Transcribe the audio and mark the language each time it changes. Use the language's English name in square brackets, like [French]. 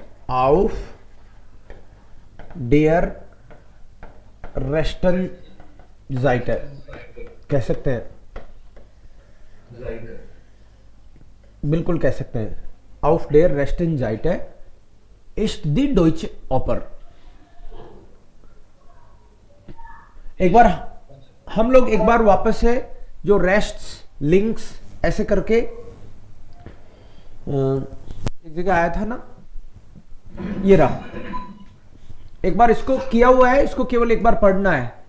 [German] auf der rechten Seite [Hindi] कह सकते हैं, बिल्कुल कह सकते हैं। [German] auf der rechten Seite ist die Deutsche Oper। [Hindi] एक बार हम लोग एक बार वापस से जो [German] रेस्ट्स लिंक्स [Hindi] ऐसे करके एक जगह आया था ना, ये रहा, एक बार इसको किया हुआ है, इसको केवल एक बार पढ़ना है।